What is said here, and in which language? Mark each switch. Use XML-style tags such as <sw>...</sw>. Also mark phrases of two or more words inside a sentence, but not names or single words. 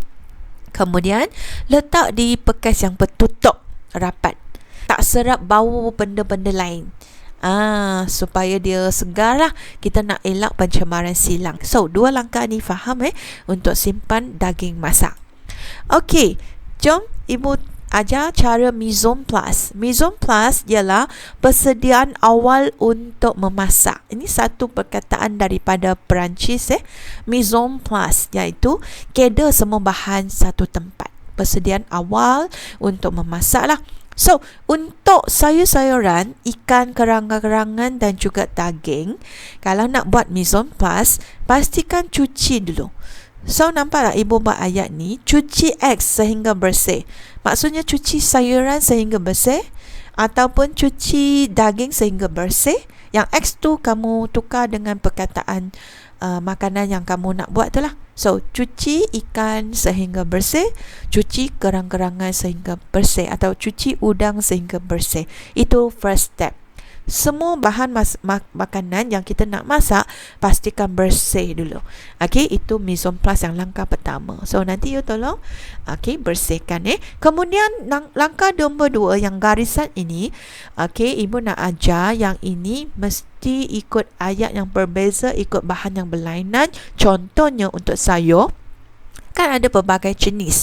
<ms>Kemudian letak di bekas yang tertutup rapat, tak serap bau benda-benda lain. Supaya dia segar lah. Kita nak elak pencemaran silang. So 2 langkah ni faham untuk simpan daging masak. Okey, jom ibu ajar cara</ms> <fr>mise en place. Mise en place</fr> <ms>ialah persediaan awal untuk memasak. Ini satu perkataan daripada Perancis</ms> <fr>mise en place,</fr> <ms>iaitu keda semua bahan satu tempat. Persediaan awal untuk memasak lah. So, untuk sayur-sayuran, ikan, kerang-kerangan dan juga daging, kalau nak buat</ms> <fr>mise en place,</fr> <ms>pastikan cuci dulu. So, nampak tak ibu buat ayat ni? Cuci X sehingga bersih. Maksudnya cuci sayuran sehingga bersih ataupun cuci daging sehingga bersih. Yang X tu kamu tukar dengan perkataan makanan yang kamu nak buat tu lah. So, cuci ikan sehingga bersih, cuci kerang-kerangan sehingga bersih, atau cuci udang sehingga bersih. Itu</ms> <en>first step.</en> <ms>Semua bahan makanan yang kita nak masak, pastikan bersih dulu. Okey, itu</ms> <fr>mise en place</fr> <ms>yang langkah pertama. So, nanti you tolong bersihkan. Kemudian langkah nombor 2 yang garisan ini, ibu nak ajar yang ini mesti ikut ayat yang berbeza, ikut bahan yang berlainan. Contohnya untuk sayur, kan ada pelbagai jenis.</ms>